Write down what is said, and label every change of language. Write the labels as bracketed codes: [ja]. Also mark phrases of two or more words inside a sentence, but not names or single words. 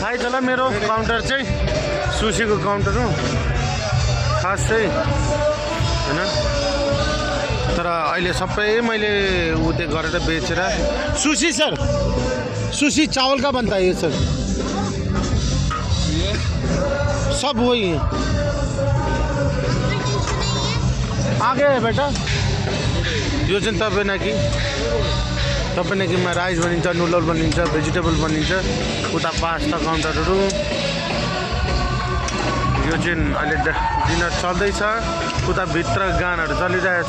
[ne] थाहै छ होला, मेरो काउन्टर चाहिँ सुसीको काउन्टर हो खास चाहिँ होइन। तर अहिले सबै मैले उते गरेर बेचेर। [hi] सुशी सर, सुशी चावल का बनता है ये सर? सब वही है। आगे है बेटा। [ne] यो चाहिँ तपाईँनाकीमा राइस बनिन्छ, नुडल बनिन्छ, भेजिटेबल बनिन्छ, उता पास्ता काउन्टरहरू। यो चाहिँ अहिले डिनर चल्दैछ, उता भित्र गानाहरू चलिरहेछ।